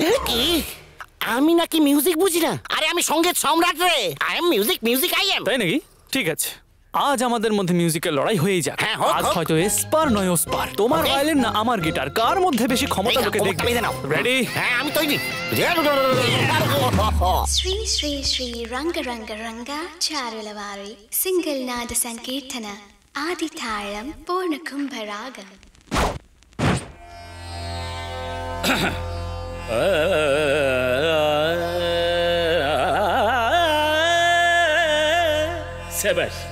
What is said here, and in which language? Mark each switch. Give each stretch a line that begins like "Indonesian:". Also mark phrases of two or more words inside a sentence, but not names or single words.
Bangla: কি? আমি নাকি মিউজিক বুঝি না? আরে আমি সঙ্গীত সম্রাট রে।
English: I am music I am.
Bangla: তাই নাকি? ঠিক আছে, আজ আমাদের মধ্যে মিউজিকের লড়াই হয়েই যাক। আজ হয়তো এসপার নয় ওসপার, তোমার ভায়োলিন না আমার গিটার, কার মধ্যে বেশি ক্ষমতা লোকে দেখবে। রেডি? হ্যাঁ, আমি তৈরি।
Telugu: శ్రీ శ్రీ శ్రీ రంగ రంగ రంగ చారుల వారి సింగిల్ నాద సంకీర్తన ఆది తాళం పూర్ణ కుంభరాగం. శభాష్.